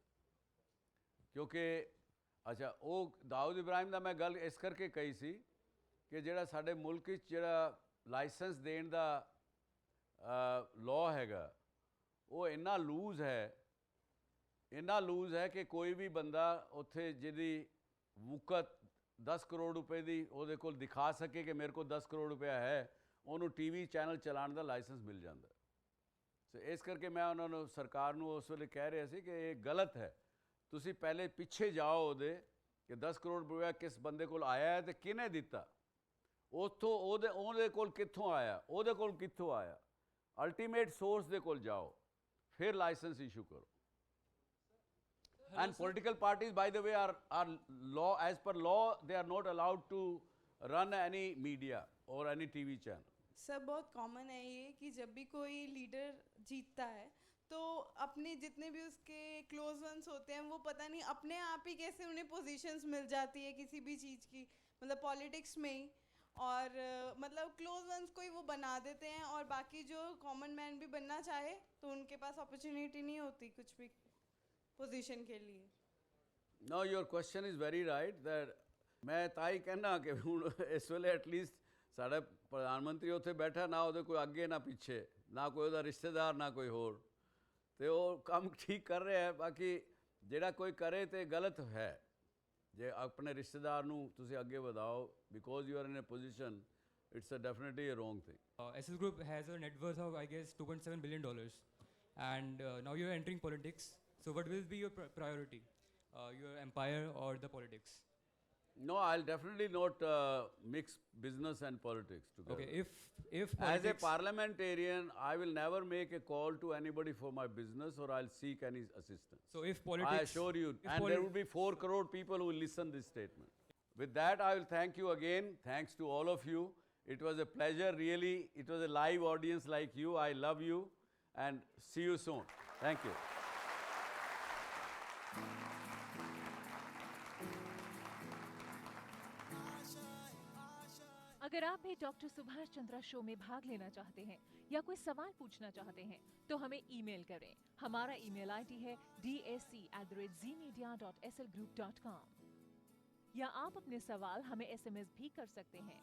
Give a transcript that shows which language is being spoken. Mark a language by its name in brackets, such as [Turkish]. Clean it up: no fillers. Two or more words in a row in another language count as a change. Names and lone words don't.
[Punjabi] ਕਿਉਂਕਿ ਅੱਛਾ ਵੋ ਦਾਊਦ ਇਬਰਾਹਿਮ ਕਾ ਮੈਂ ਗੱਲ ਇਸ ਕਰਕੇ ਕਹੀ ਸੀ ਕਿ ਜਿਹੜਾ ਸਾਡੇ ਮੁਲਕ ਵਿੱਚ ਜਿਹੜਾ ਲਾਇਸੈਂਸ ਦੇਣ ਦਾ ਲਾਅ ਹੈਗਾ ਵੋ ਇੰਨਾ ਲੂਜ਼ ਹੈ ਕਿ ਕੋਈ ਭੀ ਬੰਦਾ ਉੱਥੇ ਜਿਹਦੀ ਵੂਕਤ 10 ਕਰੋੜ ਰੁਪਏ ਦੀ ਉਹਦੇ ਕੋਲ ਦਿਖਾ ਸਕੇ ਕਿ ਮੇਰੇ ਕੋਲ 10 ਕਰੋੜ ਰੁਪਇਆ ਹੈ, ਉਹਨੂੰ ਟੀਵੀ ਚੈਨਲ ਚਲਾਉਣ ਦਾ ਲਾਇਸੈਂਸ ਮਿਲ ਜਾਂਦਾ। ਸੋ ਇਸ ਕਰਕੇ ਮੈਂ ਉਹਨਾਂ ਨੂੰ, ਸਰਕਾਰ ਨੂੰ ਉਸ ਵੇਲੇ ਕਹਿ ਰਿਹਾ ਸੀ ਕਿ ਇਹ ਗਲਤ ਹੈ, ਤੁਸੀਂ ਪਹਿਲੇ ਪਿੱਛੇ ਜਾਓ ਉਹਦੇ ਕਿ 10 ਕਰੋੜ ਰੁਪਇਆ ਕਿਸ ਬੰਦੇ ਕੋਲ ਆਇਆ ਹੈ ਤੇ ਕਿਹਨੇ ਦਿੱਤਾ, ਉੱਥੋਂ ਉਹਦੇ ਕੋਲ ਕਿੱਥੋਂ ਆਇਆ, ਉਹਦੇ ਕੋਲ ਕਿੱਥੋਂ ਆਇਆ, [English] ultimate source [Punjabi] ਦੇ ਕੋਲ ਜਾਓ, ਫਿਰ [English] license issue [Punjabi] ਕਰੋ। [English] And political parties, by the way, are law, as per law, they are not allowed to run any media or any TV channel. [Hindi] सर बहुत कॉमन है ये कि जब भी कोई लीडर जीतता है तो अपने जितने भी उसके [English] close ones [Hindi] होते हैं वो पता नहीं अपने आप ही कैसे उन्हें पोजीशंस मिल जाती है किसी भी चीज़ की, मतलब पॉलिटिक्स में ही, और मतलब क्लोज वंस को ही वो बना देते हैं और बाकी जो [English] common man [Hindi] भी बनना चाहे तो उनके पास अपॉर्चुनिटी नहीं होती कुछ भी पोजीशन के लिए। [English] No, your question is very right that [Punjabi] ਮੈਂ ਤਾਂ ਹੀ ਕਹਿਣਾ ਕਿ ਹੁਣ ਇਸ ਵੇਲੇ ਐਟਲੀਸਟ ਸਾਡਾ ਪ੍ਰਧਾਨ ਮੰਤਰੀ ਉੱਥੇ ਬੈਠਾ, ਨਾ ਉਹਦੇ ਕੋਈ ਅੱਗੇ ਨਾ ਪਿੱਛੇ, ਨਾ ਕੋਈ ਉਹਦਾ ਰਿਸ਼ਤੇਦਾਰ, ਨਾ ਕੋਈ ਹੋਰ, ਤੇ ਉਹ ਕੰਮ ਠੀਕ ਕਰ ਰਿਹਾ ਹੈ। ਬਾਕੀ ਜਿਹੜਾ ਕੋਈ ਕਰੇ ਤੇ ਗਲਤ ਹੈ, ਜੇ ਆਪਣੇ ਰਿਸ਼ਤੇਦਾਰ ਨੂੰ ਤੁਸੀਂ ਅੱਗੇ ਵਧਾਓ [English] because you are in a position, it's definitely a wrong thing. SS Group has a net worth of, I guess, $2.7 billion. And now you're entering politics. So what will be your priority? Your empire or the politics? No, I'll definitely not mix business and politics together. Okay, if As a politics, parliamentarian, I will never make a call to anybody for my business or I'll seek any assistance. so if politics, I assure you, if and there will be 4 crore people who will listen this statement. With that, I will thank you again. Thanks to all of you. It was a pleasure, really. It was a live audience like you. I love you and see you soon. Thank you. [Hindi] अगर आप भी डॉक्टर सुभाष चंद्रा शो में भाग लेना चाहते हैं या कोई सवाल पूछना चाहते हैं तो हमें ईमेल करें। हमारा [English] email ID [Hindi] है dsc@zmedia.slgroup.com, या आप अपने सवाल हमें SMS भी कर सकते हैं।